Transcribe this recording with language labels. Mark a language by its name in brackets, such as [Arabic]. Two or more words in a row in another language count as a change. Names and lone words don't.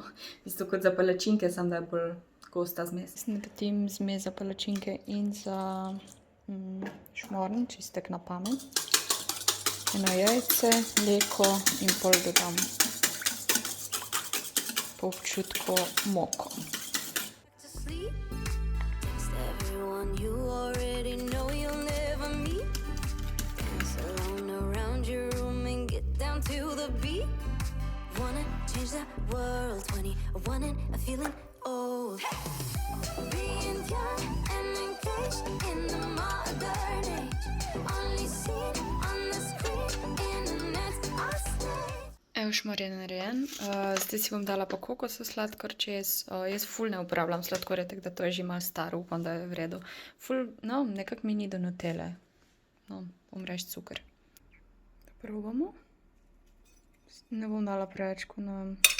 [Slovenian] V bistvu kot za palačinke, samo da je bolj gosta zmes. Naredim zmes za palačinke in za šmorn, čistek na pamet. Eno jajce, mleko in pol dodam po občutku moko. [English] To sleep. Text everyone you already know you'll never meet. Dance alone around your room and get down to the beat. Wanna change the world, 21 and a feeling old. Being young and engaged in the modern age. Only seen on the screen, internet's our stage. [Slovenian] Evo, šmor je narejen. Zdaj si bom dala pa kokosov sladkor čez. Jaz ful ne uporabljam sladkorja, tako da to je že malo staro, upam, da je v redu. Ful, no, nekako mi ni do Nutelle. No, bom reč cukor. Probamo. Ne bom dala preveč, ko nam...